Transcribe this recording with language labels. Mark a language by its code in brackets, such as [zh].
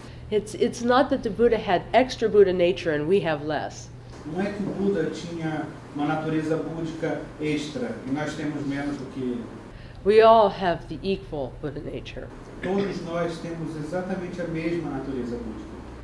[en] It's not that the Buddha had extra Buddha nature and we have less. [pt] Não é que o Buda tinha uma natureza búdica extra e nós temos menos do que ele. [en] We all have the equal Buddha nature. [pt] Todos nós temos exatamente a mesma natureza búdica.